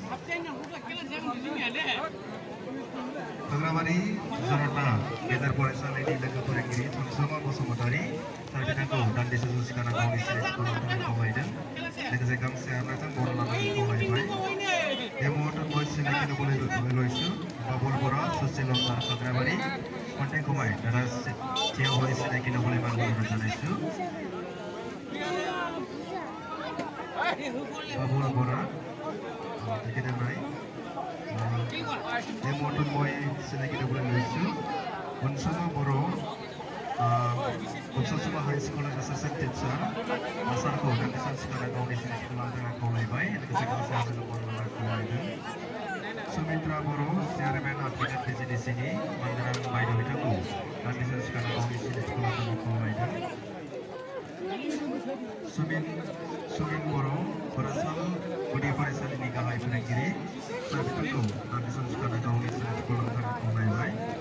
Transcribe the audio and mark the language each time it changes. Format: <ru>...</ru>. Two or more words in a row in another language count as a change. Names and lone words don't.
<brx>हाग्राबारि जनता गेजेर फरायसालिनि लोगो फोरोंगिरि सनसमा बसुमतारी सार बिथांखौ दान्दिसे सम सिगां गावनि सिनायथिखौ लानो थाखाय खावलायदों लोगोसे गांसे आर'नाइजों बर' लानानै खावलायबाय बे</brx> <as>मुहूर्तত মই চিনাকি ল'বলৈ লৈছোঁ বাবুল বৰা সচিল অংকাৰ খাগ্ৰাবাৰী কণ্টেক্ট কমাই দাদা থিয় হৈ চিনাকি ল'বলৈ মই অনুৰোধ জনাইছোঁ বাবুল বৰা তেখেতে নাই এই মুহূৰ্তত মই চিনাকি ল'বলৈ লৈছোঁ বনচমা বড়ো বনচমা হাই স্কুলৰ এছিষ্টেণ্ট টিচাৰ</as> <brx>আচাৰखौ दान्दिसे सिगां गावनि सिनायथिखौ लानो थाखाय खावलायबाय लोगोसे गांसे आर'नाइजों बर' लानानै खावलायदों सुमित्रा बर' चेयारमेन एडभोकेट पिजिडिसिनि मानगोनां बायद' बिथांखौ दान्दिसे सिगां गावनि सिनायथिखौ लानो थाखाय खावलायदों सुमिन बर' फरायसाल गुदि फरायसालिनि गाहाय फोरोंगिरि सार बिथांखौ दान्दिसे सिगां गावनि सिनायथिखौ लानो थाखाय खावलायबाय</brx>